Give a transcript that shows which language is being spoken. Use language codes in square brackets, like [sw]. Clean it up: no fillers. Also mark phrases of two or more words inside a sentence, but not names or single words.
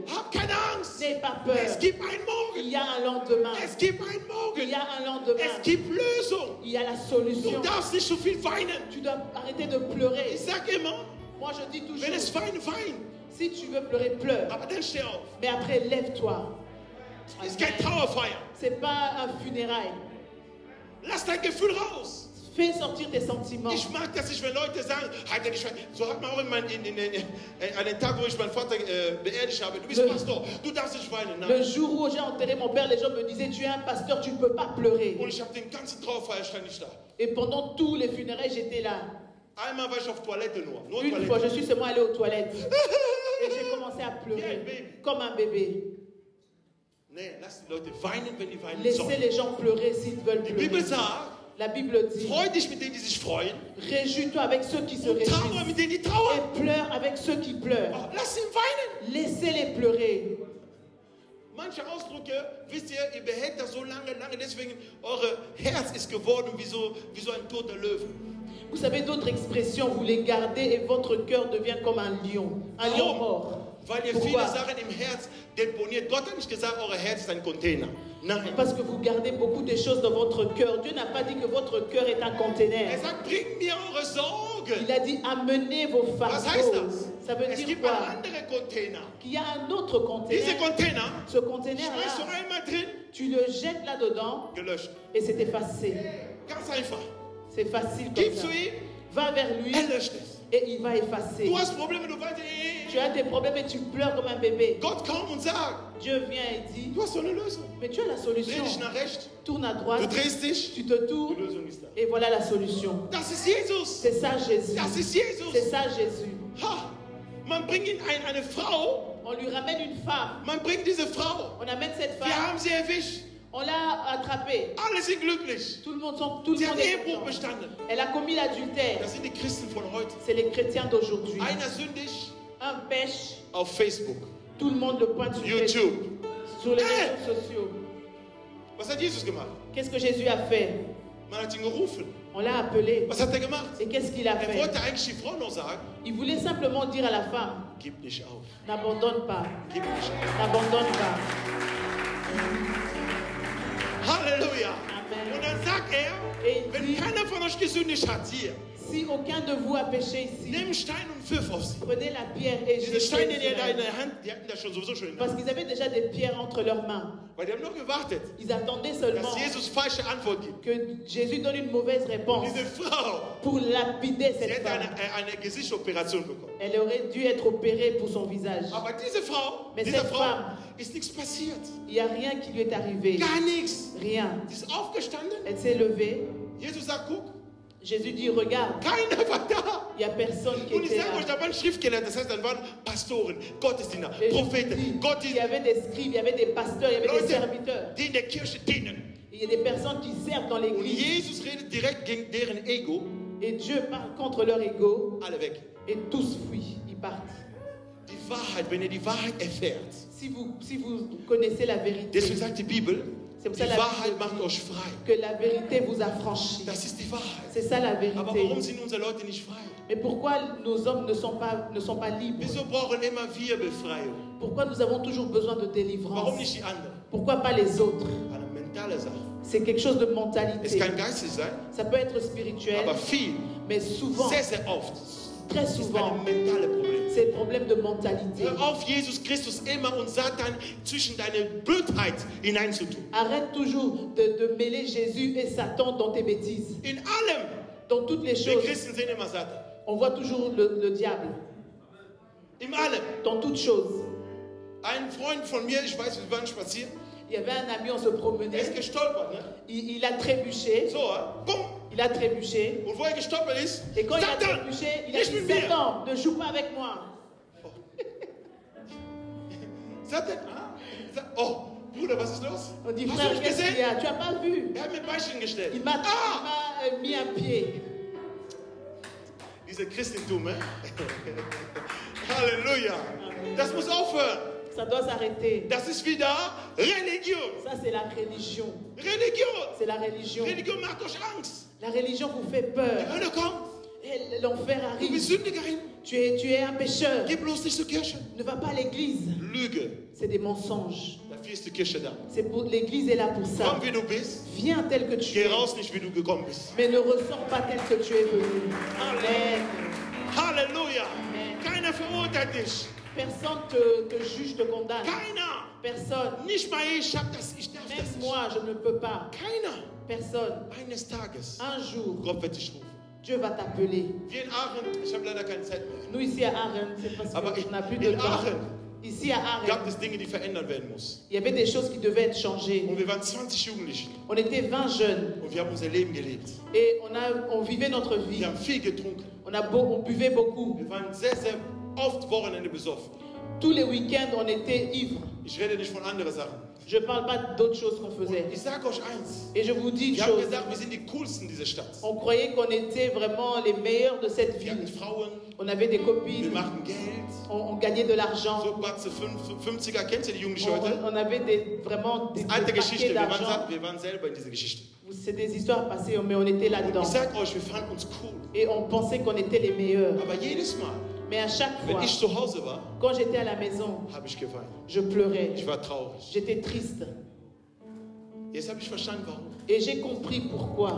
[de] Hab keine Angst. [fr] N'aie pas peur. [de] Es gibt einen [fr] Il [de] Morgen. [fr] y a un lendemain. [de] Es gibt einen [fr] Il [de] Morgen. [fr] y a un lendemain. [de] Es gibt Lösung. [fr] Il y a la [de] Du [fr] solution. [de] darfst nicht so viel weinen. [fr] Tu dois arrêter de pleurer. [de] Ich sag immer, [fr] Moi, je dis [de] wenn es [fr] toujours, [de] weinen, wein. [fr] si tu veux pleurer, pleure. [de] Aber dann steh auf. [fr] Mais après, lève-toi. [de] Es ist kein Trauerfeier. [fr] C'est pas un funérail. [de] Lass dein Gefühl raus. [fr] Fais sortir tes sentiments. [de] Ich mag das nicht, wenn Leute sagen, halt dich fest. So hat man auch an den Tag, wo ich meinen Vater beerdigt habe. Du bist Pastor, du darfst nicht weinen. [fr] Le [de] Nein. [fr] jour où j'ai enterré mon père, les gens me disaient, tu es un pasteur, tu ne peux pas pleurer. [de] Und ich habe den ganzen Trauerfeier stand nicht da. [fr] Et pendant tous les funérailles, j'étais là. [de] Einmal war ich auf Toilette nur [fr] Une fois, [de] Toilette. [fr] je suis seulement allée aux toilettes. Et j'ai commencé à [en] Yeah, [fr] pleurer. [en] baby. [fr] Comme un bébé. [de] Nee, lass die Leute weinen, wenn die weinen [fr] Laissez [de] sollen. [fr] les gens pleurer s'ils veulent [de] Die [fr] pleurer. [de] Bibel sagt, [fr] La Bible dit, [de] freu dich mit denen, die sich freuen, [fr] réjouis-toi avec ceux qui se [de] und trauere [fr] réjouissent. [de] mit denen, die trauern. [fr] Et pleure avec ceux qui pleurent. [de] Oh, lass ihn weinen. [fr] Laissez-les pleurer. [de] Manche Ausdrücke, wisst ihr, ihr behält das so lange, deswegen eure Herz ist geworden wie so ein toter Löwe. [fr] Vous savez, d'autres expressions, vous les gardez et votre cœur devient comme un lion mort. [de] Weil ihr [fr] Pourquoi? [de] viele Sachen im Herz deponiert. Gott hat nicht gesagt, euer Herz ist ein Container. Nein. [fr] Parce que vous gardez beaucoup de choses dans votre cœur. Dieu n'a pas dit que votre cœur est un conteneur. [de] Er sagt, bringt mir eure Sorgen. [fr] Il a dit amenez vos [de] Was heißt [fr] fardeaux. [de] das? [fr] Ça veut [de] Es [fr] dire [de] gibt [fr] quoi? [de] einen anderen Container. [fr] Qu'il y a un autre [de] Diese [fr] conteneur. [de] Container, [fr] Ce [de] schmeißt du [fr] conteneur-là, [de] einmal drin, [fr] tu le jettes là-dedans [de] gelöscht. [fr] et c'est effacé. [de] Ganz einfach. [fr] C'est facile comme [de] Gib [fr] ça. [de] zu ihm, [fr] Va vers lui [de] er löscht es. [fr] et il va effacer. [de] Du hast Probleme, du weißt, [fr] Tu as des problèmes et tu pleures comme un bébé. [de] Gott kommt und sagt, [fr] Dieu vient et dit, [de] du hast so eine Lösung. [fr] mais tu as la [de] Dreh [fr] solution. [de] dich nach rechts, [fr] Tourne à [de] du [fr] droite, [de] drehst dich, [fr] tu te [de] die [fr] tournes [de] Lösung ist da. [fr] et voilà la solution. [de] Das ist Jesus. [fr] C'est ça Jésus. [de] Das ist [fr] C'est [de] Jesus. [fr] ça Jésus. Ha! [de] Man bringt ihn eine Frau, [fr] On lui ramène une femme. [de] man bringt diese Frau. [fr] On amène cette [de] Wir [fr] femme. [de] haben sie erwischt. [fr] On l'a attrapée. [de] Alle sind glücklich. [fr] Tout le monde, tout le [de] Sie [fr] monde [de] hat [fr] est [de] Ehebruch [fr] content. [de] bestanden. [fr] Elle a commis l'adultère. [de] Das sind die Christen von heute. [fr] C'est les chrétiens d'aujourd'hui. [de] Einer sündigt [fr] Un pêche, [de] auf Facebook, [fr] tout le monde le pointe sur Facebook, [de] YouTube. [fr] sur les Hey! réseaux sociaux. [de] Was hat Jesus gemacht? [fr] Qu'est-ce que Jésus a fait? [de] Man hat ihn gerufen. [fr] On l'a appelé. [de] Was hat er gemacht? [fr] Et qu'est-ce qu'il a [de] Er [fr] fait? [de] wollte eigentlich die Frau noch sagen, [fr] Il voulait simplement dire à la femme, [de] gib nicht auf. [fr] n'abandonne pas, [de] Gib nicht auf. [fr] n'abandonne pas. [de] Halleluja. Amen. Und dann sagt er, wenn keiner von euch gesündigt hat, hier, [fr] Si aucun de vous a péché ici, [de] nimm Stein und pfiff auf sie. [fr] prenez la pierre et [de] Diese [fr] jetez [de] Steine, [fr] sur [de] die er da in [fr] elle. [de] der Hand, die hatten das schon sowieso schon in der [fr] Parce [de] Hand. [fr] qu'ils avaient déjà des pierres entre leurs mains. [de] Weil die haben nur gewartet, [fr] Ils attendaient seulement [de] dass Jesus falsche Antwort gibt. [fr] que Jésus donne une mauvaise réponse [de] Diese Frau, [fr] pour lapider [de] sie [fr] cette [de] hätte [fr] femme. [de] eine Gesichtsoperation bekommen. [fr] Elle aurait dû être opérée pour son visage. [de] Aber diese Frau, [fr] Mais [de] dieser [fr] cette [de] Frau [fr] femme- [de] ist nichts passiert. [fr] Il n'y a rien qui lui est arrivé. [de] Gar nichts. [fr] Rien. [de] Sie ist aufgestanden. [fr] Elle s'est levée. [de] Jesus sagt, guck, [fr] Jésus dit, regarde, [de] keiner war da. [fr] il n'y a personne qui [de] Und ich [fr] était [de] sage euch, [fr] là. [de] da waren Schriftgelehrte, das heißt, dann waren Pastoren, Gottesdiener, [fr] Et je vous [de] Propheten, [fr] dis, [de] Gott, [fr] il y avait des scribes, il y avait des pasteurs, il y avait des [de] Leute, [fr] serviteurs. [de] die in der Kirche dienen. [fr] Il y a des personnes qui servent dans [de] Und [fr] l'église. [de] Jesus redet direkt gegen deren Ego, [fr] Et Dieu parle contre leur ego. [de] alle weg. [fr] Et tous fuient, ils partent. [de] Die Wahrheit, wenn ihr die Wahrheit erfährt, [fr] Si vous connaissez la vérité, [de] deswegen sagt die Bibel, [fr] C'est pour [de] die [fr] ça la [de] Wahrheit [fr] Bible [de] macht [fr] dit [de] euch frei. [fr] que la vérité vous affranchit. [de] Das ist die Wahrheit. [fr] C'est ça la [de] Aber warum [fr] vérité. [de] sind unsere Leute nicht frei? [fr] Mais pourquoi nos hommes ne sont pas libres? [de] Wieso brauchen immer wir Befreiung? [fr] Pourquoi nous avons toujours besoin de [de] Warum [fr] délivrance? [de] nicht die anderen? [fr] Pourquoi pas les autres? [de] Eine mentale Sache. [fr] C'est quelque chose de [de] Es [fr] mentalité. [de] kann geistig sein, [fr] Ça peut être spirituel, [de] aber viel, [fr] mais souvent, [de] sehr, sehr oft, [fr] très [de] ist [fr] souvent, [de] ein mentales Problem. [fr] c'est un problème de mentalité. [de] Hör auf, Jesus Christus immer und Satan zwischen deine Blödheit hineinzutun. [fr] Arrête toujours de mêler Jésus et Satan dans tes bêtises. [de] In allem. [fr] Dans toutes les [de] Wir [fr] choses, [de] Christen sehen immer Satan. [fr] on voit toujours le diable. [de] In allem. [fr] Dans toutes choses. [de] Ein Freund von mir, ich weiß, wir waren spazieren, [fr] Il y avait un ami, on se [de] er [fr] promenait. [de] ist gestolpert, ne? [fr] Il a trébuché. [de] So, bumm. [fr] Il a trébuché. [de] Und wo er gestolpert ist, [fr] Et quand il a [de] Satan, [fr] trébuché, il a [de] nicht [fr] dit [de] mit mir. [fr] Satan, ne joue pas avec moi. [de] Satan, oh, Bruder, was ist los? [fr] On dit [de] Hast du [fr] frère, [de] nicht [fr] qu'est-ce qu'il y [de] gesehen? [fr] a? Tu n'as pas vu? [de] Er hat mir ein Beispiel gestellt. [fr] Il m'a mis un pied. [de] Diese Christentum, Halleluja. Das muss aufhören. [fr] Ça doit s'arrêter. [de] Das ist wieder Religion. [fr] Ça, c'est la religion. [de] Religion. [fr] C'est la religion. [de] Religion macht euch Angst. [fr] La religion vous fait [de] Die [fr] peur. [de] Hölle kommt. [fr] Et l'enfer [de] Du bist [fr] arrive. [de] Sündigerin. [fr] Tu es un pécheur. [de] Geh bloß nicht zur Kirche. [fr] Ne va pas à l'église. [de] Lüge. [fr] C'est des mensonges. [de] Dafür ist die Kirche da. [fr] L'église est là pour ça. [de] Komm, wie du bist. [fr] Viens tel que tu [de] Geh [fr] es. [de] raus, nicht wie du gekommen bist. [fr] Mais ne ressors pas tel que tu es venu. [de] Amen. Halleluja. Amen. Keiner verurteilt dich. [fr] Personne te juge, te condamne. [de] Keiner. [fr] Personne. [de] Nicht mal ich darf das [fr] Même [de] nicht. [fr] moi, je ne peux pas. [de] Keiner. [fr] Personne. [de] Eines Tages. [fr] Un jour, [de] Gott wird dich rufen. [fr] Dieu va t'appeler. [de] Wir in Aachen, ich habe leider keine Zeit mehr. [fr] Nous, ici à Aachen, c'est parce [de] Aber [fr] qu'on n'a plus [de] in [fr] de temps. [de] Aachen [fr] Ici à [de] gab [fr] Aachen, [de] es Dinge, die verändert werden mussten. [fr] il y avait des choses qui devaient être changées. [de] Und wir waren 20 Jugendliche [fr] On était 20 jeunes [de] und wir haben unser Leben gelebt. [fr] et on vivait notre vie. [de] Wir haben viel getrunken. [fr] On buvait beaucoup. [de] Wir waren sehr, sehr oft Wochenende besoffen. [fr] Tous les week-ends, on était ivres. [de] Ich rede nicht von anderen Sachen. [fr] Je ne parle pas d'autres choses qu'on faisait. [de] Ich sage euch eins. [fr] Et je vous dis une [de] Wir haben [fr] chose. [de] gedacht, wir sind die coolsten dieser Stadt. [fr] On croyait qu'on était vraiment les meilleurs de cette [de] Wir hatten [fr] ville. [de] Frauen, [fr] On avait des [de] wir [fr] copines, [de] machten Geld. [fr] on gagnait de l'argent. [de] So Batze 50er, kennt ihr die Jugendliche heute? [fr] On avait vraiment des [de] Alte [fr] paquets [de] Geschichte, [fr] d'argent. [de] wir waren selber in dieser Geschichte. [fr] C'est des histoires passées, mais on était là-dedans. [de] Ich sag euch, wir fanden uns cool. [fr] Et on pensait qu'on était les meilleurs. [de] Aber jedes Mal, [fr] Mais à chaque [de] wenn [fr] fois, [de] ich zu Hause war, [fr] quand j'étais à la maison, [de] habe ich geweint. [fr] je pleurais. [de] Ich war traurig. [fr] J'étais triste. [de] Jetzt habe ich verstanden, warum. [fr] Et j'ai compris pourquoi.